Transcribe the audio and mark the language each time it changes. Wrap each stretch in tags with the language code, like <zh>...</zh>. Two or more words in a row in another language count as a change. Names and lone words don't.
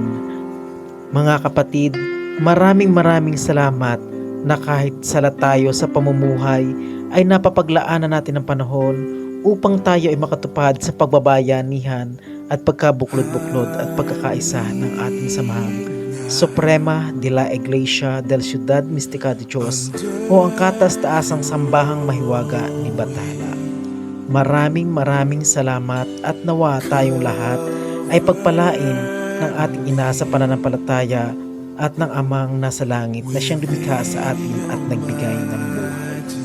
<tl>Mga kapatid, maraming salamat na kahit sala tayo sa pamumuhay ay napapaglaanan natin ng panahon upang tayo ay makatupad sa pagbabayanihan at pagkabuklod-buklod at pagkakaisa ng ating samahang Suprema de la Iglesia del Ciudad Mística de Dios o ang katas-taasang sambahang mahiwaga ni Bathala. Maraming salamat at nawa tayong lahat ay pagpalain ng ating ina sa pananampalataya at ng Amang nasa langit na siyang lumikha sa atin at nagbigay ng buhay.</tl>